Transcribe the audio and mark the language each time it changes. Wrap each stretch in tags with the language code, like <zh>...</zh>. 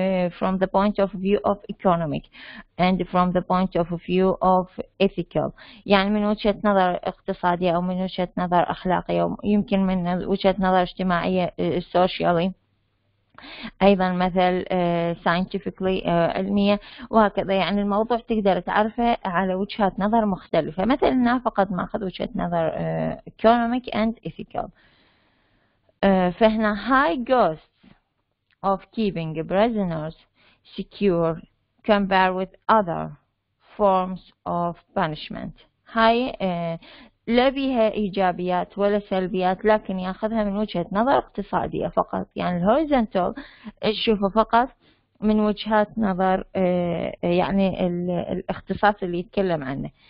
<en>from the point of view of economic and from the point of view of ethical،</en> <ar>يعني من وجهة نظر اقتصادية أو من وجهة نظر أخلاقية ويمكن من وجهة نظر اجتماعية socially، أيضا مثل scientifically علمية وهكذا. يعني الموضوع تقدر تعرفه على وجهات نظر مختلفة. مثلا هنا فقط ماخذ وجهة نظر economic and ethical.</ar> <en>فهنا high costs of keeping prisoners secure compared with other forms of punishment.</en> <ar>هاي لا بيها إيجابيات ولا سلبيات، لكن يأخذها من وجهة نظر اقتصادية فقط. يعني الهوريزونتال تشوفه فقط من وجهات نظر يعني الاختصاص اللي يتكلم عنه.</ar>